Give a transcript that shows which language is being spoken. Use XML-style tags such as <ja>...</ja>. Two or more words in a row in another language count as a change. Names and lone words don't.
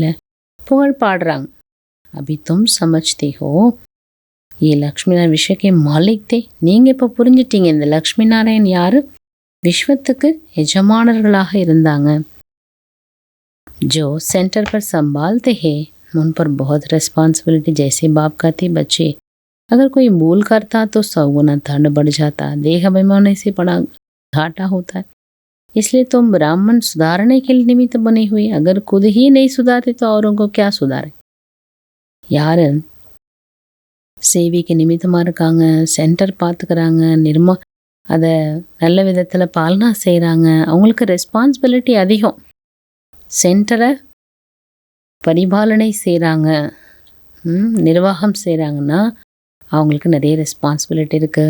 <ta>புகழ் பாடுறாங்க.</ta> <hi>अभी तुम समझते हो ये लक्ष्मी नारायण विश्व के मालिक थे.</hi> <ta>நீங்கள் இப்போ புரிஞ்சிட்டீங்க, இந்த லக்ஷ்மி நாராயண் யார்? விஸ்வத்துக்கு எஜமானர்களாக இருந்தாங்க.</ta> <hi>जो सेंटर पर संभालते हैं, उन पर बहुत रिस्पॉन्सिबिलिटी. जैसे बाप कहते बच्चे अगर कोई भूल करता तो 100 गुना दंड बढ़ जाता. देह अभिमान से बड़ा घाटा होता है. इसलिए तुम ब्राह्मण सुधारने के लिए निमित्त बने हुए. अगर खुद ही नहीं सुधारते तो औरों को क्या सुधारे?</hi> <ta>யார் சேவிக்கு நிமித்தமாக இருக்காங்க, சென்டர் பார்த்துக்கிறாங்க, அதை நல்ல விதத்தில் பாலனா செய்கிறாங்க, அவங்களுக்கு ரெஸ்பான்சிபிலிட்டி அதிகம். சென்டரை பரிபாலனை செய்கிறாங்க, நிர்வாகம் செய்கிறாங்கன்னா அவங்களுக்கு நிறைய ரெஸ்பான்சிபிலிட்டி இருக்குது.</ta>